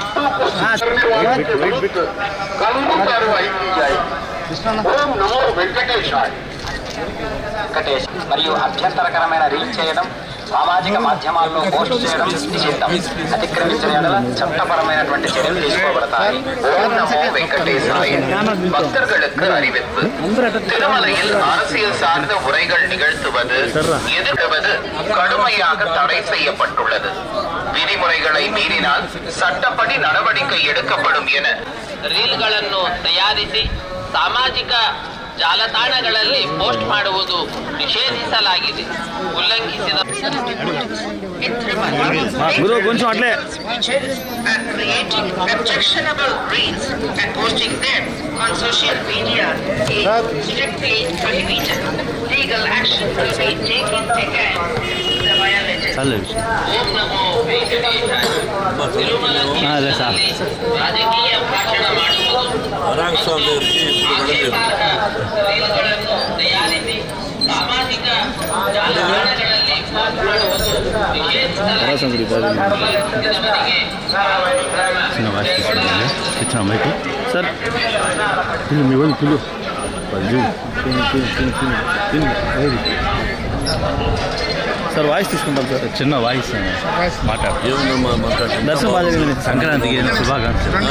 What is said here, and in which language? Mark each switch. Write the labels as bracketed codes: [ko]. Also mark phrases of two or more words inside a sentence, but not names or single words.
[te] మరియు అభ్యంతరకరమైన రీల్ చేయడం, సామాజిక మాధ్యమాల్లో పోస్ట్ చేయడం నిషిద్ధం. అతిక్రమించిన యెడల చట్టపరమైనటువంటి చర్యలు తీసుకోబడతాయి. ఓం నమో వెంకటేశాయ. [ta] பக்தர்களுக்கு அறிவிப்பு. திருமலையில் அரசியல் சார்ந்த உரைகள் நிகழ்த்துவது, எதிர்க்குவது கடுமையாக தடை செய்யப்பட்டுள்ளது. விதிமுறைகளை மீறினால் சட்டப்படி நடவடிக்கை எடுக்கப்படும் என [kn] ರೀಲ್ಗಳನ್ನು ತಯಾರಿಸಿ ಸಾಮಾಜಿಕ ಜಾಲತಾಣಗಳಲ್ಲಿ ಪೋಸ್ಟ್ ಮಾಡುವುದು ನಿಷೇಧಿಸಲಾಗಿದೆ. ಉಲ್ಲಂಘಿಸಿದ [te] కొంచెం అట్లే [en] creating objectionable reels and posting them on social media is strictly prohibited. Legal action will be taken against the violators. [kn] ಓಂ ನಮೋ ವೆಂಕಟೇಶಾಯ. ತಿರುಮಲಕ್ಕೆ ರಾಜಕೀಯ ಭಾಷಣ ಮಾಡುವುದು, ರೀಲ್ಗಳನ್ನು ತಯಾರಿಸಿ ಸಾಮಾಜಿಕ ಜಾಲತಾಣಗಳಲ್ಲಿ ಪೋಸ್ಟ್ ಮಾಡುವುದು ನಿಷೇಧಿಸಲಾಗಿದೆ. [te] సార్ మీ వాళ్ళు పిలు సార్ వాయిస్ తీసుకుంటాం సార్. చిన్న వాయిస్ మాట్లాడు. దర్శనం బాగా సంక్రాంతికి శుభాకాంక్షలు.